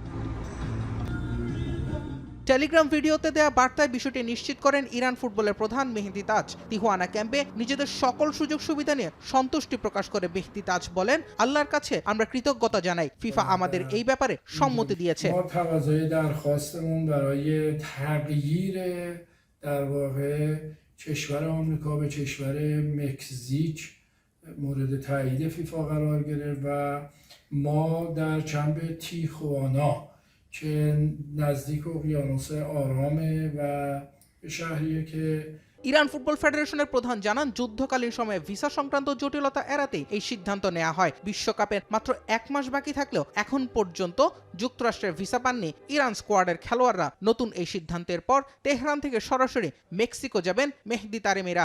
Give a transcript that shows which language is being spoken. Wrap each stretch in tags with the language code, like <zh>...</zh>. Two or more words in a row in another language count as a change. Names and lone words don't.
<bn>টেলিগ্রাম ভিডিওতে দেয়া বার্তায় বিষয়টি নিশ্চিত করেন ইরান ফুটবলের প্রধান মেহেদী তাজ। তিহুয়ানা ক্যাম্পে নিজেদের সকল সুযোগ সুবিধা নিয়ে সন্তুষ্টি প্রকাশ করে মেহেদী তাজ বলেন, আল্লাহর কাছে আমরা কৃতজ্ঞতা জানাই, ফিফা আমাদের এই ব্যাপারে সম্মতি দিয়েছে।</bn> <fa>مورد تایید فیفا قرار گرفت و ما در کمپ تیخوانا که نزدیک اقیانوس آرامه و شهریه که</fa> <bn>ইরান ফুটবল ফেডারেশনের প্রধান জানান, যুদ্ধকালীন সময়ে ভিসা সংক্রান্ত জটিলতা এড়াতেই এই সিদ্ধান্ত নেওয়া হয়। বিশ্বকাপের মাত্র 1 মাস বাকি থাকলেও এখন পর্যন্ত যুক্তরাষ্ট্রের ভিসা পাননি ইরান স্কোয়াডের খেলোয়াড়রা। নতুন এই সিদ্ধান্তের পর তেহরান থেকে সরাসরি মেক্সিকো যাবেন মেহেদী তারেমিরা।</bn>